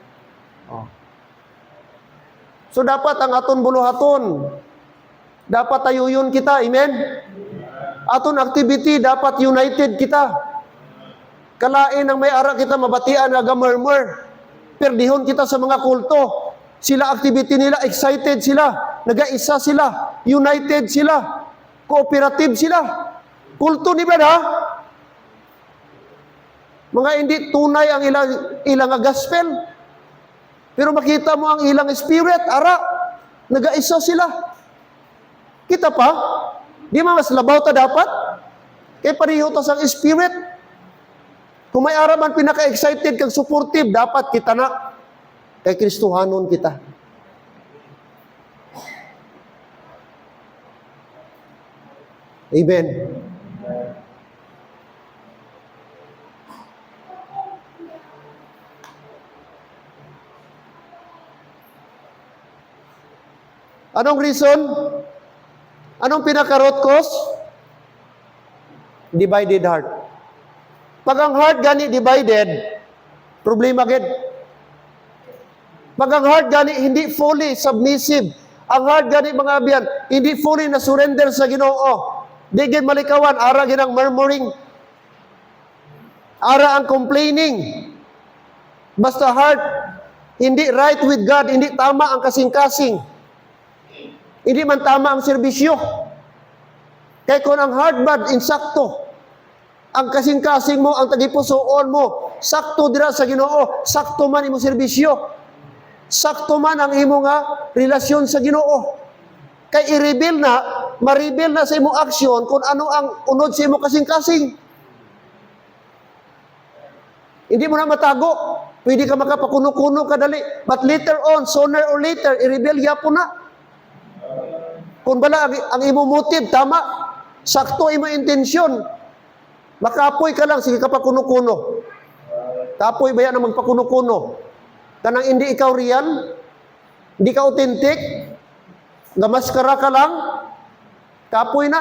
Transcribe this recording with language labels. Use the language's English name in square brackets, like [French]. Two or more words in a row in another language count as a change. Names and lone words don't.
[Hiligaynon] So dapat ang aton buluhaton, dapat tayuyon kita, amen? Aton activity, dapat united kita. Kalain ang may ara kita mabatian naga-murmur. Perdihon kita sa mga kulto. Sila activity nila, excited sila, nagaisa sila, united sila, cooperative sila. Kulto ni ba na? Mga hindi tunay ang ilang gospel. Pero makita mo ang ilang spirit, ara, nagaisa sila. Kita pa? Di ba mas labaw ta dapat? Kay pareho ta sang spirit. Kung may araman pinaka-excited kag supportive, dapat kita na kay Kristohanon kita. Amen. Anong reason? Anong pinaka- [English] root cause? Divided heart. [Hiligaynon] Pag ang heart gani divided, problema gid. Pag ang heart gani hindi [English] fully submissive, [Hiligaynon] ang heart gani mga abyan, hindi fully na surrender sa Ginoo. Di gid malikawan, ara gid ang murmuring. Ara ang complaining. Basta heart hindi [English] right with God, [Hiligaynon] hindi tama ang kasing-kasing. Hindi man tama ang serbisyo. Kaya kung ang [English] heart bad, [Hiligaynon] insakto. Ang kasing-kasing mo, ang tagipusoon mo, sakto dira sa Ginoo, sakto man imo serbisyo. Sakto man ang imo nga relasyon sa Ginoo. Kay i-reveal na, ma-reveal na sa imo aksyon kung ano ang unod sa imo kasing-kasing. Hindi mo na matago. Pwede ka makapakuno-kuno kadali. [English] But later on, sooner or later, [Hiligaynon] i-reveal yapon na. Kung bala ang imo motive tama, sakto imo intensyon, makapoy ka lang, sige ka pa kuno-kuno. Kapoy ba yan ang magpakuno-kuno? Kanang hindi ikaw real, hindi ka authentic, gamaskara ka lang, kapoy na.